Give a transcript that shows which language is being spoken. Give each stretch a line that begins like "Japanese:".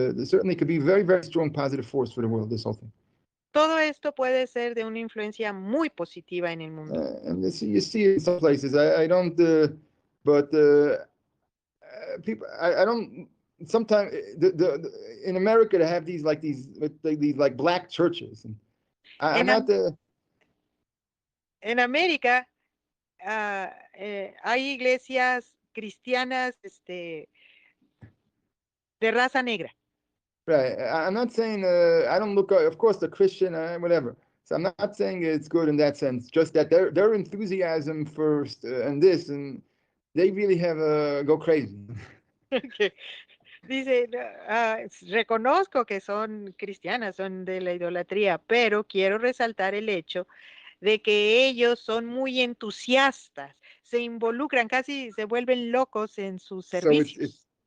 English: Certainly could be very, very strong positive force for the world. This whole thing.
Spanish: Todo esto puede ser de una influencia muy positiva en el mundo.
English: And you see it in some places. I don't, but people, I don't. Sometimes in America they have these like black churches, and I'm not the.
Spanish: En América hay iglesias cristianas de raza negra.
English: Right. I'm not saying I don't look. Of course, the Christian, whatever. So I'm not saying it's good in that sense. Just that their enthusiasm for and this, and they really have go crazy. Okay.
Spanish: Dice, reconozco que son cristianas, son de la idolatría, pero quiero resaltar el hecho de que ellos son muy entusiastas, se involucran, casi se vuelven locos en sus servicios.